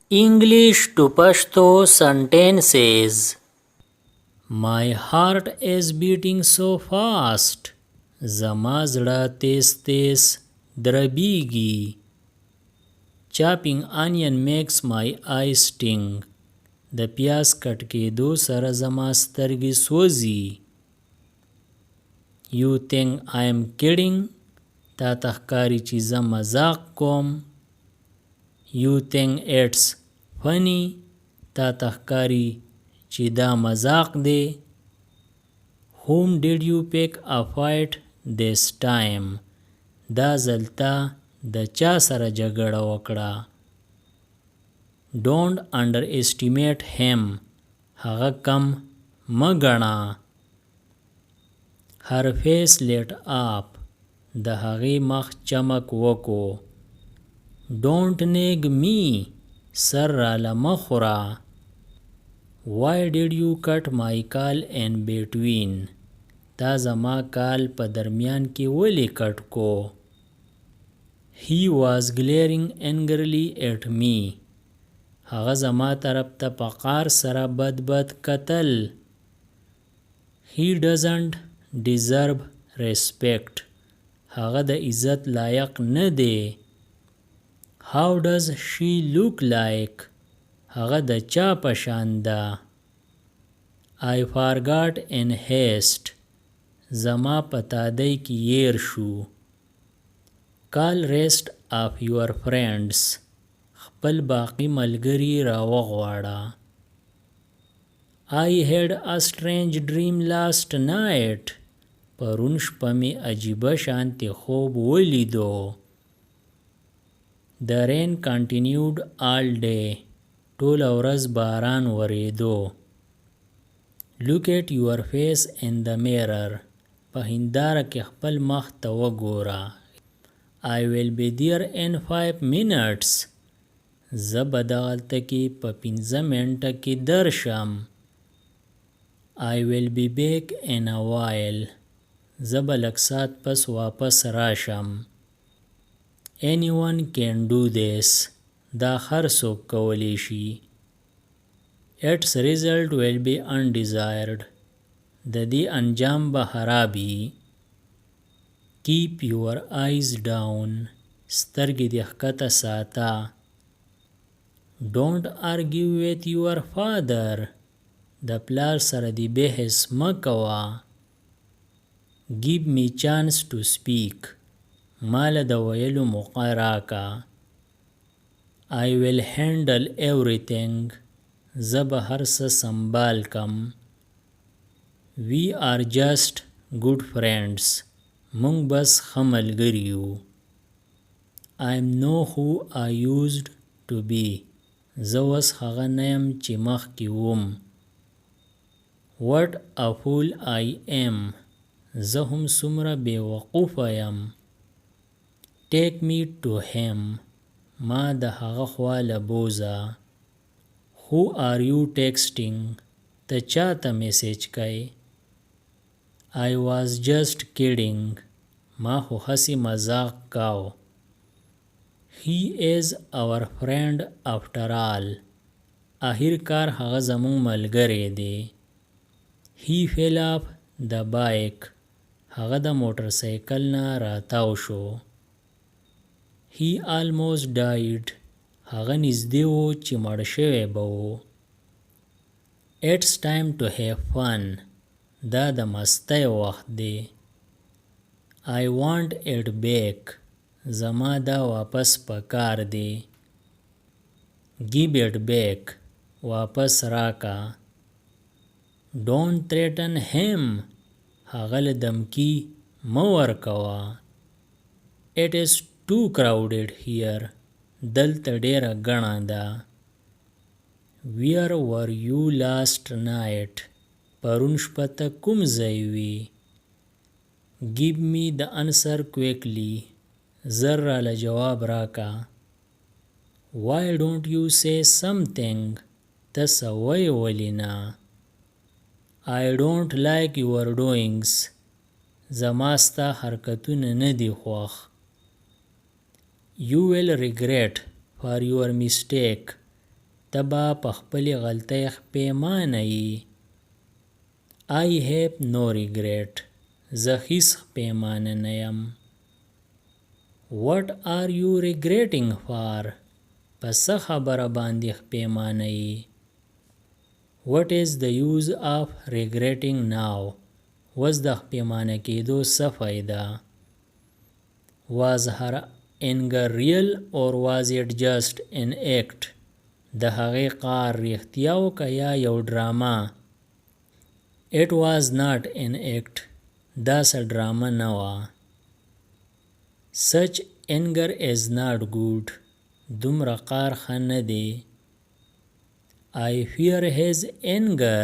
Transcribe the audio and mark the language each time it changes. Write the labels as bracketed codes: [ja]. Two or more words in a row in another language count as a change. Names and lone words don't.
[en] English to Pashto sentences. My heart is beating so fast. [ps] زما زړه تیز تیز دربیږي. [en] Chopping onion makes my eyes sting. [ps] د پیاز کټ کېدو سره زما سترګې سوځي. [en] You think I am kidding? [ps] تا ته ښکاري چې زه مذاق کوم. [en] You think it's funny? [ps] تا ته ښکاري چې دا مذاق دی. [en] Whom did you pick a fight this time? [ps] دا ځل تا د چا سره جګړه وکړه. [en] Don't underestimate him. [ps] هغه کم مه ګڼه. [en] Her face lit up. [ps] د هغې مخ چمک وکو. [en] Don't nag me. [ps] سر راله مه خوره. [en] Why did you cut my call in between? [ps] تا زما کال په درمیان کې ولې کټ کو. [en] He was glaring angrily at me. [ps] هغه زما طرف ته په قار سره بد بد کتل. [en] He doesn't deserve respect. [ps] هغه د عزت لایق نه دی. [en] How does she look like? [ps] هغه د چا په شان ده. [en] I forgot in haste. [ps] زما په تادۍ کې يیر شو. [en] Call rest of your friends. [ps] خپل باقی ملګری راوغواړه. [en] I had a strange dream last night. [ps] پرون شپه مې عجیبه شانتې خوب ولیدو. [en] The rain continued all day. [ps] ټوله ورځ باران وریدو. [en] Look at your face in the mirror. [ps] په هنداره کې خپل مخ ته وګوره. [en] I will be there in 5 minutes. [ps] زه به دغلته کې په 15 منټه کې درشم. [en] I will be back in a while. [ps] زه به لږ ساعت پس واپس راشم. [en] Anyone can do this. [ps] دا هر څوک کولی شي. [en] Its result will be undesired. [ps] د دې انجام به خرابي. [en] Keep your eyes down. [ps] سترګې دې ښکته ساته. [en] Don't argue with your father. [ps] د پلار سره دې بحث مه کوه. [en] Give me chance to speak. [ps] مال د ویلو موقع راکا. [en] I will handle everything. [ps] زه به هر څه سنبال کم. [en] We are just good friends. [ps] مونږ بس ښه ملګري یو. [en] I am not who I used to be. [ps] زه اوس هغه نه یم چې مخکې وم. [en] What a fool I am. [ps] زه هم څومره بې وقوفه یم. [en] Take me to him. [ps] ما د هغه خوا له بوزه. [en] Who are you texting? [ps] ته چا ته میسیج کوي. [en] I was just kidding. [ps] ما خو هسې مذاق کاو. [en] He is our friend after all. [ps] آخر کار هغه زمون ملګری دی. [en] He fell off the bike. [ps] هغه د موټر سایکل نه راتاو شو. [en] He almost died. [ps] هغه نږدې و چې مړ شوی به و. [en] It's time to have fun. [ps] دا د مستۍ وخت دی. [en] I want it back. [ps] زما دا واپس پکار دی. [en] Give it back. [ps] واپس راکا. [en] Don't threaten him. [ps] هغه له دمکی مه ورکوه. [en] It is too crowded here. [ps] دلته ډیره ګڼه ده. [en] Where were you last night? [ps] پرون شپه ته کوم ځای وي. [en] Give me the answer quickly. [ps] زر راله جواب راکا. [en] Why don't you say something? [ps] ته څه وایې ولې نه. [en] I don't like your doings. [ps] زما ستا حرکتونه نه دي خوښ. [en] You will regret for your mistake. [ps] ته به په خپلې غلطۍ پښیمانه یې. [en] I have no regret. [ps] زه هیڅ پښیمانه نه یم. [en] What are you regretting for? [ps] په څه خبره باندې پښیمانه یې. [en] What is the use of regretting now? [ps] اوس د پښیمانه کېدو څه فایده. [en] Was her anger real or was it just an act? [ps] د هغې قهر رښتیا و که یا یو ډرامه. [en] It was not an act. [ps] دا څه ډرامه نه وه. [en] Such anger is not good. [ps] دومره قهر ښه نه دی. [en] I fear his anger.